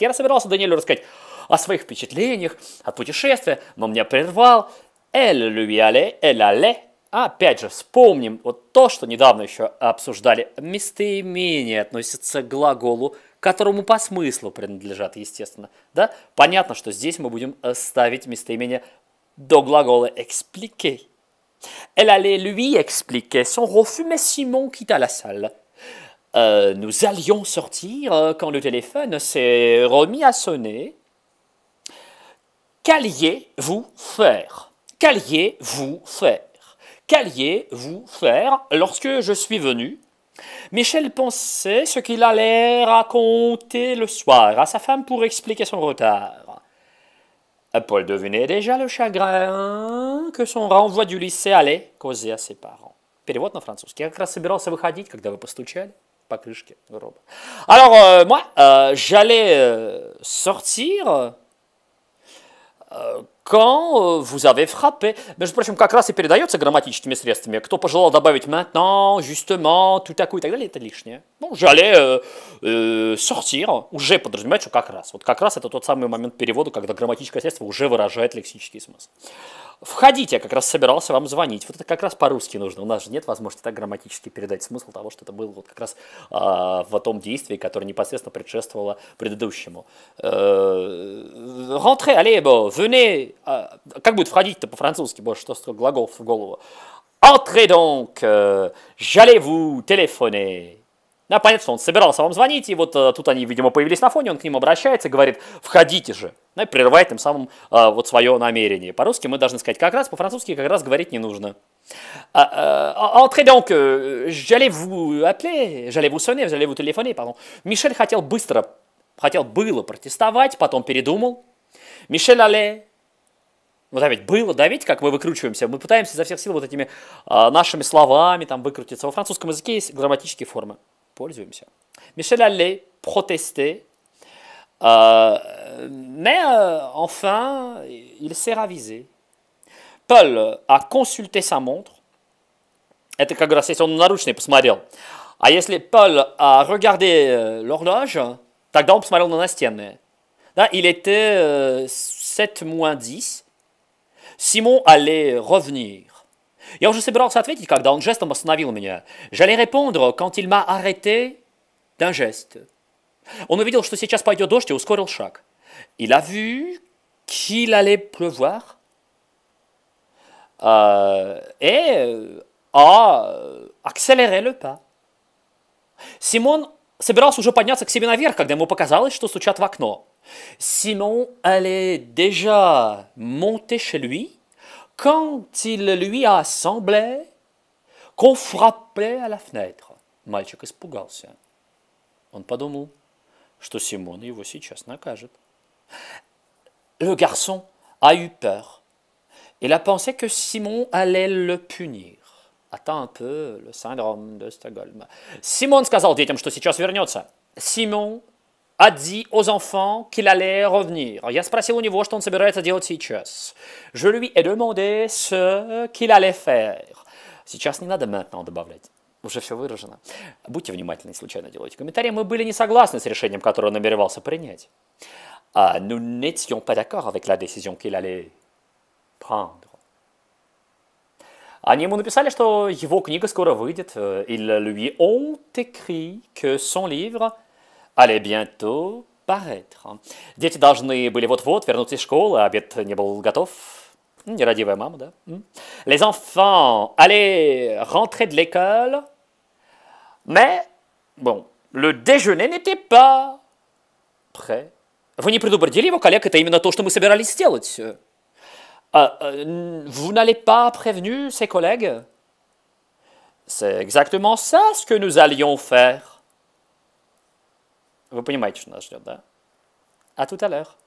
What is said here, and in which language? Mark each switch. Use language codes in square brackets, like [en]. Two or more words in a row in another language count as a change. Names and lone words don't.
[ru] Я собирался Даниэлю рассказать о своих впечатлениях от путешествия, но меня прервал. [fr] Elle allait. [ru] Опять же, вспомним вот то, что недавно еще обсуждали. Местоимение относится к глаголу, которому по смыслу принадлежат, естественно. Да? Понятно, что здесь мы будем ставить местоимение до глагола expliquer. [fr] Elle allait lui expliquer son refus, mais Simon quitta la salle. Nous allions sortir quand le téléphone s'est remis à sonner. Qu'alliez-vous faire? Qu'alliez-vous faire? Qu'alliez-vous faire lorsque je suis venu? Michel pensait ce qu'il allait raconter le soir à sa femme pour expliquer son retard. Paul devinait déjà le chagrin que son renvoi du lycée allait causer à ses parents. [ru] Перевод на французский. Я как раз собирался выходить, когда вы постучали по крышке гроба. [fr] Alors, moi, j'allais sortir quand vous avez frappé. [ru] Между прочим, как раз и передается грамматическими средствами. Кто пожелал добавить [fr] maintenant, justement, tout à coup [ru] и так далее, это лишнее. Ну, [fr] j'allais sortir [ru] уже подразумевает, что как раз. Вот как раз это тот самый момент перевода, когда грамматическое средство уже выражает лексический смысл. Входите, я как раз собирался вам звонить. Вот это как раз по-русски нужно. У нас же нет возможности так грамматически передать смысл того, что это было вот как раз в том действии, которое непосредственно предшествовало предыдущему. [fr] Rentrez, allez, bon, venez. [ru] Как будет входить-то по-французски? Боже, что столько глаголов в голову. [fr] Entrez donc, j'allais vous téléphoner. [ru] Да, понятно, что он собирался вам звонить, и вот тут они, видимо, появились на фоне, он к ним обращается, говорит, входите же, да, и прерывает тем самым вот свое намерение. По-русски мы должны сказать как раз, по-французски как раз говорить не нужно. [fr] Entrez donc, j'allais vous appeler, j'allais vous sonner, j'allais vous téléphoner, pardon. [ru] Мишель хотел было протестовать, потом передумал. Мишель allait, вот опять было, да, видите, как мы выкручиваемся? Мы пытаемся изо всех сил вот этими нашими словами там выкрутиться. Во французском языке есть грамматические формы. [fr] Пользуемся. Мишель allait protester, mais enfin, il s'est ravisé. Paul a consulté sa montre. [ru] Это как раз если он наручные посмотрел. [fr] А если Paul a regardé l'horloge, [ru] тогда он посмотрел на настенные. Да, [fr] il était 7 moins 10. Simon allait revenir. [ru] Я уже собирался ответить, когда он жестом остановил меня. [fr] J'allais répondre quand il m'a arrêté d'un geste. [ru] Он увидел, что сейчас пойдет дождь, и ускорил шаг. [fr] Il a vu qu'il allait pleuvoir. Et a accéléré le pas. [ru] Симон собирался уже подняться к себе наверх, когда ему показалось, что стучат в окно. [fr] Simon allait déjà monter chez lui quand il lui a semblé qu'on frappait à la fenêtre. [ru] Мальчик испугался. Он подумал, что Симон его сейчас накажет. [fr] Le garçon a eu peur. Il a pensé que Simon allait le punir. Attends un peu, le syndrome de Stockholm. [ru] Simon сказал детям, что сейчас вернется. [fr] Simon a dit aux enfants qu'il allait revenir. [ru] Я спросил у него, что он собирается делать сейчас. [fr] Je lui ai demandé ce qu'il allait faire. [ru] Сейчас не надо maintenant добавлять. Уже все выражено. Будьте внимательны, случайно делайте комментарии. Мы были не согласны с решением, которое он намеревался принять. [fr] Nous n'étions pas d'accord avec la décision qu'il allait prendre. [ru] Они ему написали, что его книга скоро выйдет. [fr] Ils lui ont écrit que son livre allait bientôt paraître. [ru] Дети должны были вот-вот вернуться из школы, а обед не был готов. Нерадивая мама, да? [fr] Les enfants allaient rentrer de l'école, mais, bon, le déjeuner n'était pas prêt. [ru] Вы не предупредили его коллег, это именно то, что мы собирались сделать. [fr] Vous n'allez pas prévenu ses collègues? C'est exactement ça, ce que nous allions faire. [ru] Вы понимаете, что нас ждет, да? [fr] À tout à l'heure.